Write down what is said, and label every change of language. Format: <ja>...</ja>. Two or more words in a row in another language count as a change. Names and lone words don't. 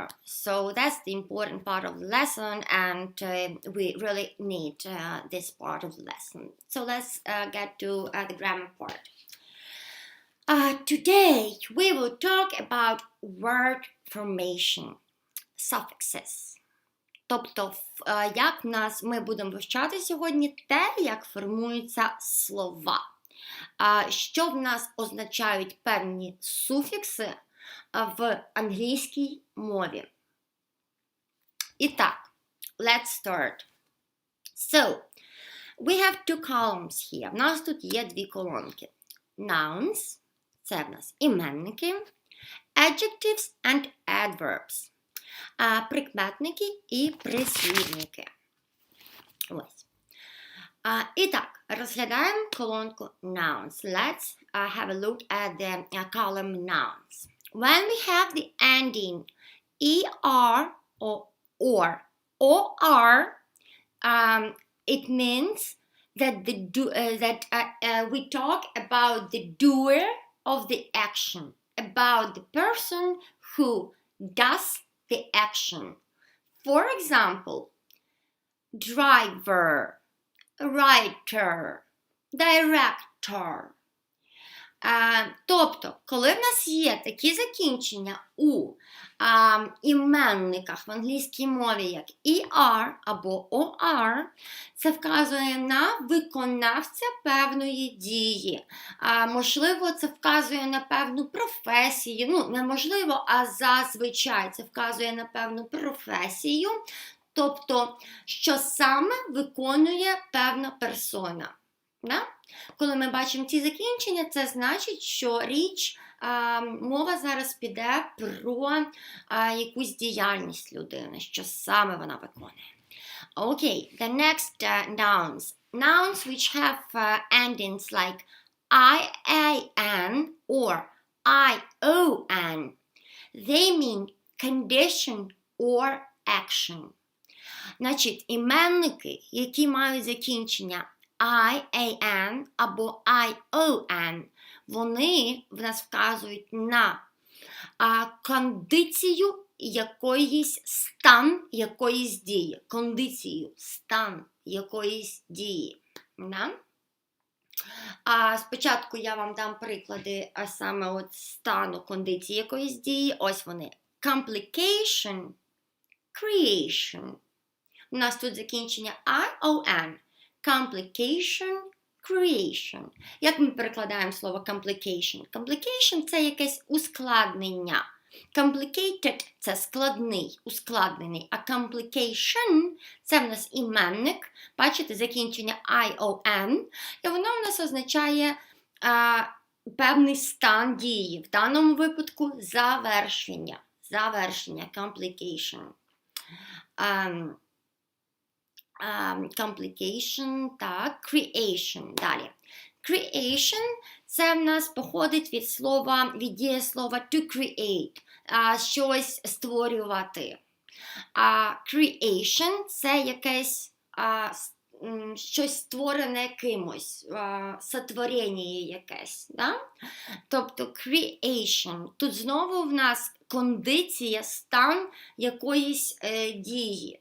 <en>So that's the important part of the lesson, and we really need this part of the lesson. So let's get to the grammar part. Today we will talk about word formation, suffixes.</en> <uk>Тобто, як ми будемо вивчати сьогодні те, як формуються слова. Що в нас означають певні суфікси в англійській мові. І так,</uk> <en>let's start. So, we have two columns here.</en> <uk>В нас тут є дві колонки. Nouns, це в нас іменники,</uk> <en>adjectives and adverbs,</en> <uk>прикметники і прислівники. Ось. І так, розглядаємо колонку nouns.</uk> <en>Let's have a look at the column nouns. When we have the ending er or or, it means that we talk about the doer of the action, about the person who does the action. For example, driver, writer, director.</en> <uk>Тобто, коли в нас є такі закінчення у іменниках в англійській мові, як er або or, це вказує на виконавця певної дії. Можливо, це вказує на певну професію. Неможливо, а зазвичай це вказує на певну професію. Тобто, що саме виконує певна персона. Да? Коли ми бачимо ці закінчення, це значить, що мова зараз піде про якусь діяльність людини, що саме вона виконує.</uk> <en>Okay, the next nouns. Nouns which have endings like IAN or ION. They mean condition or action.</en> <uk>Значить, іменники, які мають закінчення IAN або ION, вони в нас вказують на кондицію якоїсь, стан якоїсь дії. Кондицію, стан якоїсь дії. Да? Спочатку я вам дам приклади саме от стану кондиції якоїсь дії. Ось вони.</uk> <en>Complication, creation.</en> <uk>У нас тут закінчення ION.</uk> <en>Complication, creation.</en> <uk>Як ми перекладаємо слово complication? Complication – це якесь ускладнення. Complicated – це складний, ускладнений. А complication – це в нас іменник. Бачите, закінчення ION. І воно в нас означає певний стан дії. В даному випадку завершення. Завершення, complication. complication, так, creation, далі. Creation – це в нас походить від дієслова</uk> <en>to create,</en> <uk>щось створювати. Creation – це якесь щось створене кимось, сотворення якесь. Да? Тобто creation. Тут знову в нас кондиція, стан якоїсь дії.</uk>